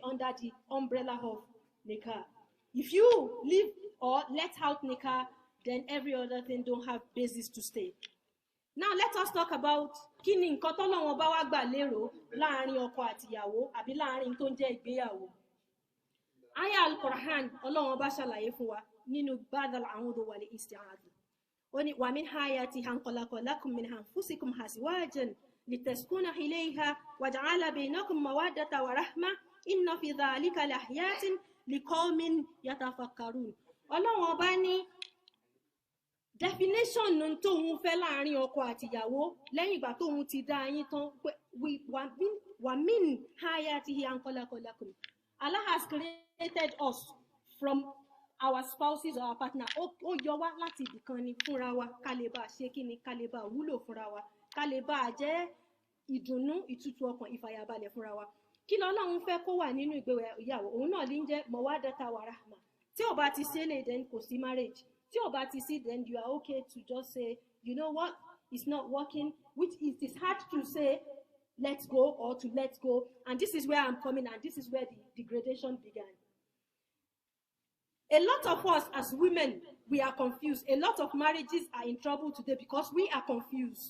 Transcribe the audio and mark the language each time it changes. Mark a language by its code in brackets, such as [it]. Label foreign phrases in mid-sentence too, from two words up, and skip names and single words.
[en] under the umbrella of nikah. If you leave or let out nikah, then every other thing don't have basis to stay. Now let us talk about [yo] kini nǹkan t'Ọlọ́run bá wá gbà lérò láàrin ọkọ àti ìyàwó àbí láàrin tó ń jẹ́ ìgbéyàwó. Aya al-Qur'an Ọlọ́run bá ṣàlàyé fún wa nínú badal [ar] أعوذ والاستعاذة. [yo] Ó ní [ar] ومن آيات أن خلق لكم من أنفسكم أزواجا لتسكنوا إليها وجعل بينكم مودة ورحمة إن في ذلك لآيات لقوم يتفكرون. [yo] Ọlọ́run bá ní definition nun tóun fẹ́ láàrin ọkọ àti ìyàwó lẹ́yìn ìgbà tóun ti dá yín tán [ar] ومن آياته أن خلق لكم. [en] Allah has created us from our spouses or our partner. [yo] Ó yọ wá láti ibìkan ni fúnra wa ká lè bá ṣe kíni ká lè bá wúlò fúnra wa ká lè bá jẹ́ ìdùnnú ìtútù ọkàn ìfàyàbalẹ̀ fúnra wa. Kí l'Ọlọ́run fẹ́ kó wà nínú ìgbéyàwó òun náà lè ń jẹ́ [ar] مودة ورحمة. [yo] Tí ó bá ti ṣe lè then kò sí marriage. Tí ó bá ti sí [en] then you are okay to just say you know what, it's not working, which it is hard to say let's go or to let go, and this is where I'm coming, and this is where the degradation began. A lot of us as women, we are confused. A lot of marriages are in trouble today because we are confused.